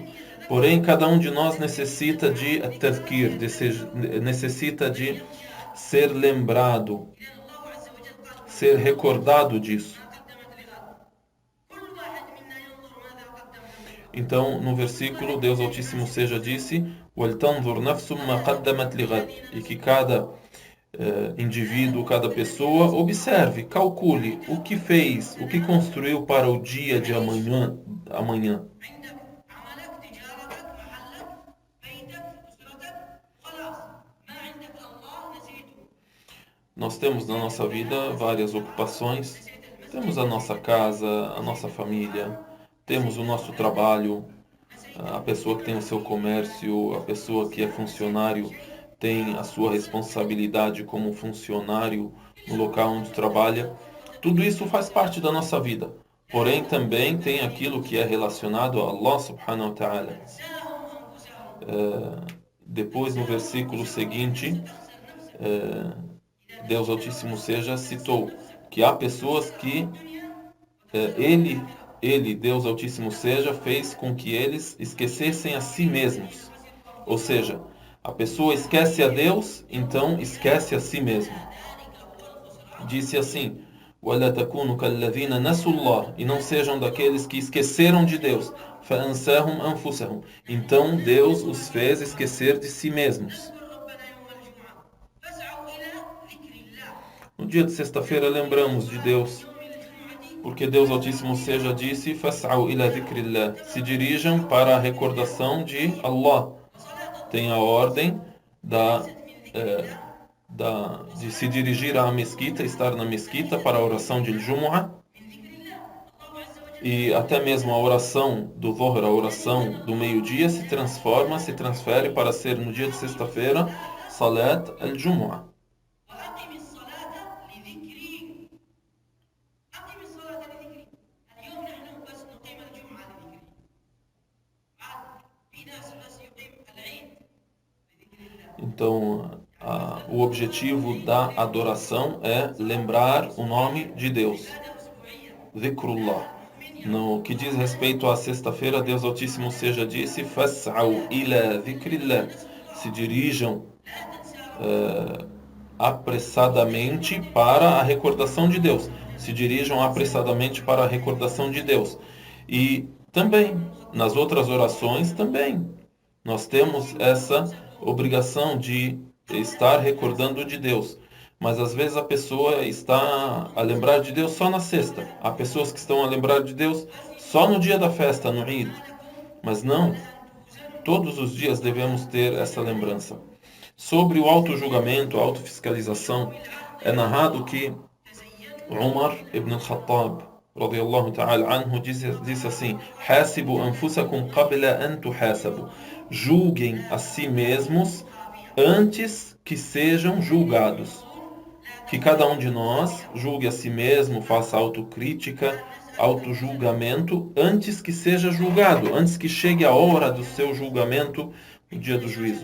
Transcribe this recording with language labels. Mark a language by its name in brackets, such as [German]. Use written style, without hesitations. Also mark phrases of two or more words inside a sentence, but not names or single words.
[Portuguese] Porém, cada um de nós necessita de tadhkir, necessita de ser lembrado, ser recordado disso. Então, no versículo, Deus Altíssimo seja disse: [Arabic] وَلْتَنْظُرْ نَفْسٌ مَا قَدَّمَتْ لِغَدٍ. [Portuguese] E que cada indivíduo, cada pessoa observe, calcule o que fez, o que construiu para o dia de amanhã. Nós temos na nossa vida várias ocupações. Temos a nossa casa, a nossa família, temos o nosso trabalho, a pessoa que tem o seu comércio, a pessoa que é funcionário tem a sua responsabilidade como funcionário no local onde trabalha. Tudo isso faz parte da nossa vida. Porém, também tem aquilo que é relacionado a Allah [Arabic] سبحانه وتعالى. [Portuguese] Depois, no versículo seguinte, Deus Altíssimo seja, citou que há pessoas que Ele, Deus Altíssimo seja, fez com que eles esquecessem a si mesmos. Ou seja, a pessoa esquece a Deus, então esquece a si mesmo. Disse assim: [Arabic] وَلَا تَكُونُوا كَالَّذِينَ نَسُوا اللَّهَ. [Portuguese] E não sejam daqueles que esqueceram de Deus. [Arabic] فَأَنْسَاهُمْ أَنفُسَهُمْ. [Portuguese] Então Deus os fez esquecer de si mesmos. No dia de sexta-feira lembramos de Deus, porque Deus Altíssimo seja disse: [Arabic] فَاسْعَوْا إِلَى ذِكْرِ اللَّهِ. [Portuguese] Se dirijam para a recordação de Allah. Tem a ordem de se dirigir à mesquita, estar na mesquita para a oração de Jumu'ah. E até mesmo a oração do Dhuhr, a oração do meio-dia, se transfere para ser no dia de sexta-feira, [Arabic] صلاة الجمعة. [Portuguese] Então, o objetivo da adoração é lembrar o nome de Deus. Dhikrullah. No que diz respeito à sexta-feira, Deus Altíssimo seja disse: [Arabic] فَاسْعَوْا إِلَى ذِكْرِ اللَّهِ. [Portuguese] Se dirijam apressadamente para a recordação de Deus. Se dirijam apressadamente para a recordação de Deus. E também, nas outras orações, também, nós temos essa obrigação de estar recordando de Deus. Mas às vezes a pessoa está a lembrar de Deus só na sexta. Há pessoas que estão a lembrar de Deus só no dia da festa, no Eid. Mas não, todos os dias devemos ter essa lembrança. Sobre o auto-julgamento, a autofiscalização, é narrado que Umar ibn al-Khattab [Arabic] رضي الله تعالى عنه [Portuguese] disse assim: [Arabic] "حاسبوا أنفسكم قبل أن تحاسبوا." [Portuguese] Julguem a si mesmos antes que sejam julgados. Que cada um de nós julgue a si mesmo, faça autocrítica, autojulgamento antes que seja julgado, antes que chegue a hora do seu julgamento no dia do juízo.